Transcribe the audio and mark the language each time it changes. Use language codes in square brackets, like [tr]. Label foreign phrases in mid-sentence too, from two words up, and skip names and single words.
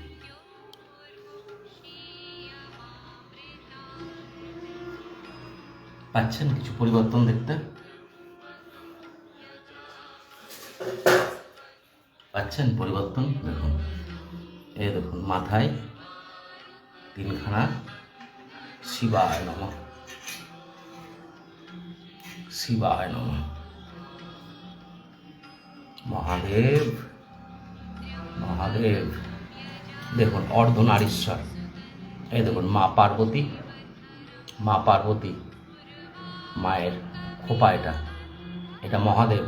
[bn] পাচ্ছেন কিছু পরিবর্তন দেখতে? পাচ্ছেন পরিবর্তন? দেখুন, এই দেখুন মাথায় তিনখানা [sa] শিবায় নমঃ, শিবায় নমঃ, [bn] মহাদেব মহাদেব। দেখুন অর্ধনারীশ্বর, এই দেখুন মা পার্বতী, মায়ের খোপা, এটা মহাদেব।